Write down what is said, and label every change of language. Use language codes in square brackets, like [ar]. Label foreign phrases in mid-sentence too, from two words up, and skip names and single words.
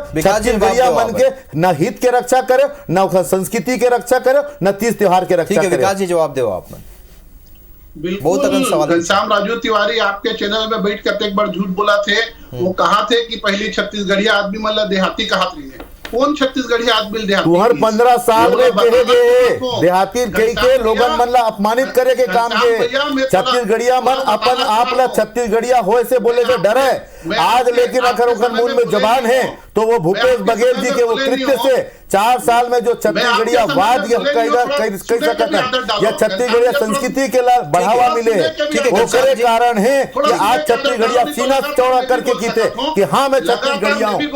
[hne] छत्तीसगढ़िया मन के न हित के रक्षा करो, न संस्कृति के रक्षा करो, न तीज त्योहार के रक्षा करो। विकास जी जवाब दो आप। बिल्कुल घनश्याम राजू तिवारी आपके चैनल में बैठ कर एक बार झूठ बोला थे। वो कहा थे कि पहली छत्तीसगढ़िया आदमी मतलब देहाती कहा रही है। कौन छत्तीसगढ़ी आदमी देहाती? हर 15 साल में कहे गए देहाती कई के लोगन मन ला अपमानित करे के काम के। छत्तीसगढ़िया मन अपन आप ला छत्तीसगढ़िया होए से बोले से डरे आज, लेकिन अगर उनका मुंह में जबान है तो वो भूपेश बघेल जी के वो कृत्य से 4 साल में जो छत्तीसगढ़िया वाद कह सकता है या छत्तीसगढ़िया संस्कृति के लिए बढ़ावा मिले वो करे कारण है कि आज छत्तीसगढ़िया सीना चौड़ा करके कीते कि हाँ मैं छत्तीसगढ़िया हूँ।